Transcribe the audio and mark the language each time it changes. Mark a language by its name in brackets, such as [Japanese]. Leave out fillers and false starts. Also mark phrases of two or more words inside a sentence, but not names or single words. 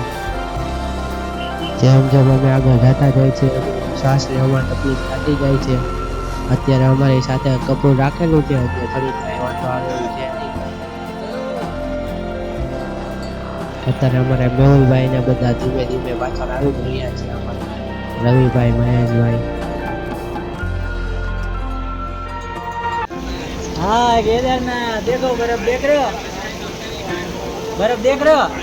[Gujarati] જેમ જેમ અમે આગળ જતા જઈએ છીએ શ્વાસ લેવામાં તકલીફ થતી જાય છે। અત્યારે અમારી સાથે કપૂર રાખેલું છે એટલે થોડી કાંઈ વાંધો આવે એવું છે નહીં। અત્યારે અમારે મેહુલભાઈ ને બધા ધીમે ધીમે પાછળ આવી જ રહ્યા છે, અમારા રવિભાઈ, મહેશભાઈ। [Hindi] हाँ केदारनाथ देखो बर्फ देख रहे हो, बर्फ देख रहे हो।